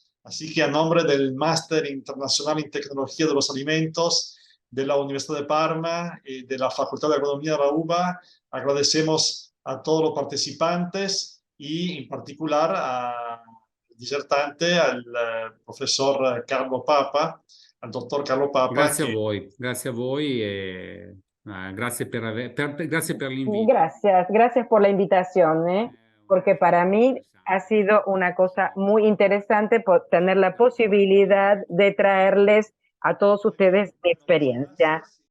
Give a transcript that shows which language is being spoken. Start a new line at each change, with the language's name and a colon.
Spanish: Así que a nombre del Máster Internacional en Tecnología de los Alimentos de la Universidad de Parma y de la Facultad de Agronomía de la UBA, agradecemos a todos los participantes y en particular al disertante, al profesor Carlo Papa, al doctor Carlo Papa.
Italian: Grazie a voi e grazie per l'invito.
Spanish: Gracias por la invitación, porque para mí ha sido una cosa muy interesante tener la posibilidad de traerles a todos ustedes mi experiencia.